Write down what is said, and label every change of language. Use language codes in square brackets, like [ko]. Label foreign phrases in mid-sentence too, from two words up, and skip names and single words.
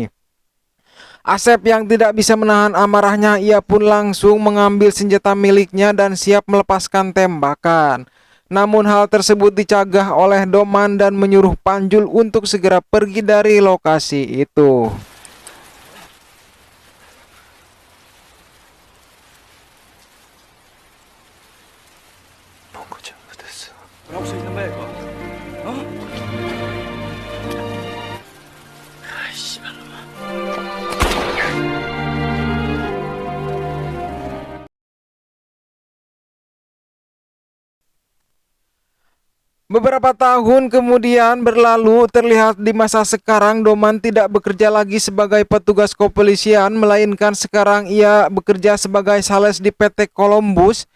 [id] Asep yang tidak bisa menahan amarahnya, ia pun langsung mengambil senjata miliknya dan siap melepaskan tembakan. Namun hal tersebut dicegah oleh Doman dan menyuruh Panjul untuk segera pergi dari lokasi itu. [ko] 뭐라고 써 있는 거야 이거? 어? 아이씨 말로만. [id] Beberapa tahun kemudian berlalu, terlihat di masa sekarang Doman tidak bekerja lagi sebagai petugas kepolisian, melainkan sekarang ia bekerja sebagai sales di PT Columbus.